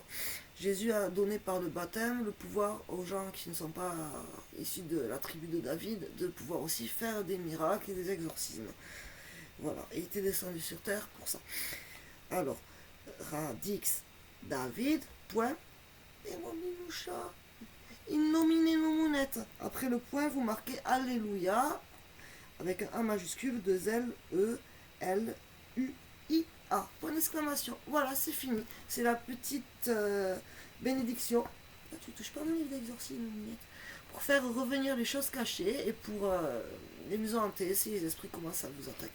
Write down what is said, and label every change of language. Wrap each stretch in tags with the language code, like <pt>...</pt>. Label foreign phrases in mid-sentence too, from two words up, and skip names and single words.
<fr>Jésus a donné par le baptême le pouvoir aux gens qui ne sont pas issus de la tribu de David de pouvoir aussi faire des miracles et des exorcismes. Voilà, il était descendu sur terre pour ça. Alors, Radix David, point, et mon minoucha,</fr> <la>in nomine nomunet.</la> <fr>Après le point, vous marquez Alléluia, avec un A majuscule, 2 L, E, L, U, I, A. Point d'exclamation. Voilà, c'est fini. C'est la petite bénédiction. Ah, tu touches pas mon livre d'exorcisme, pour faire revenir les choses cachées et pour les maisons hantées si les esprits commencent à vous attaquer.</fr>